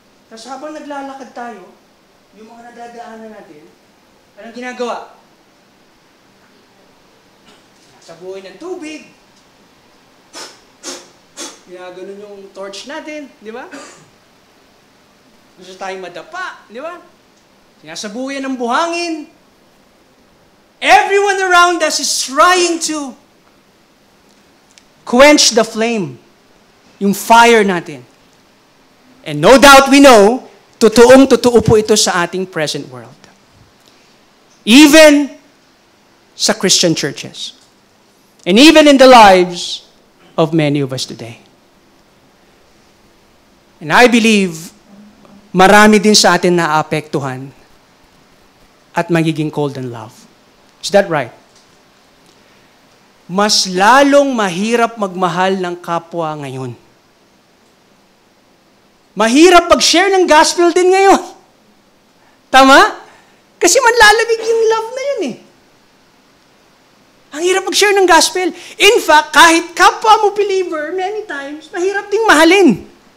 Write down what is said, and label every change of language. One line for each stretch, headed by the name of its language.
Filipino: Tapos habang naglalakad tayo, yung mga nadadaanan natin, anong ginagawa? Sa buhay ng tubig. Ginaganon yung torch natin, di ba? Gusto tayong madapa, di ba? Sinasabuyan ng buhangin.
English: Everyone around us is trying to quench the flame,
Filipino: yung fire natin.
English: And no doubt we know,
Filipino: totoong-totoo po ito sa ating
English: present world. Even sa Christian churches. And even in the lives of many of us today. And I believe,
Filipino: marami din sa atin na apektuhan at magiging
English: cold in love. Is that right?
Filipino: Mas lalong mahirap magmahal ng kapwa ngayon. Mahirap pag-share ng gospel din ngayon. Tama? Kasi manlalamig yung love na yun eh. Ang hirap mag-share ng gospel. In fact, kahit kapwa mo believer, many times, mahirap ding mahalin.